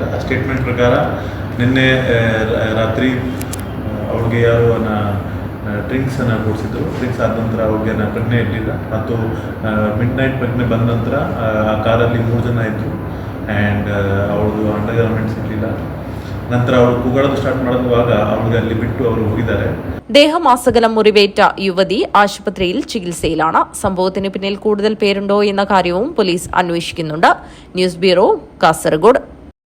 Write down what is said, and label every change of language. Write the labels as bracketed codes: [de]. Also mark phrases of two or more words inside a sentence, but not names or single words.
[kn] ಆ ಸ್ಟೇಟ್ಮೆಂಟ್ ಪ್ರಕಾರ ನಿನ್ನೆ ರಾತ್ರಿ ಅವ್ಳಿಗೆ ಯಾರು ಡ್ರಿಂಕ್ಸನ್ನು ಕೊಡಿಸಿದ್ರು. ಡ್ರಿಂಕ್ಸ್ ಆದ ನಂತರ ಅವ್ರಿಗೆ ಪ್ರಜ್ಞೆ ಇರಲಿಲ್ಲ ಮತ್ತು ಮಿಡ್-ನೈಟ್ ಪ್ರಜ್ಞೆ ಬಂದ ನಂತರ ಆ ಕಾರಲ್ಲಿ 3 ಜನ ಇದ್ದರು ಆ್ಯಂಡ್ ಅವ್ರದ್ದು [en] under garments [kn] ಇರಲಿಲ್ಲ. ನಂತರ ಅವರು ಕೂಗಾಡೋದು ಸ್ಟಾರ್ಟ್ ಮಾಡುವಾಗ ಅವ್ರಿಗೆ ಅಲ್ಲಿ ಬಿಟ್ಟು ಅವರು ಹೋಗಿದ್ದಾರೆ. [ml] ദേഹമാസകലം മുറിവേറ്റ യുവതി ആശുപത്രിയിൽ ചികിത്സയിലാണ്. സംഭവത്തിന് പിന്നിൽ കൂടുതൽ പേരുണ്ടോ എന്ന കാര്യവും പോലീസ് അന്വേഷിക്കുന്നുണ്ട്. ന്യൂസ് ബ്യൂറോ, കാസർഗോഡ്.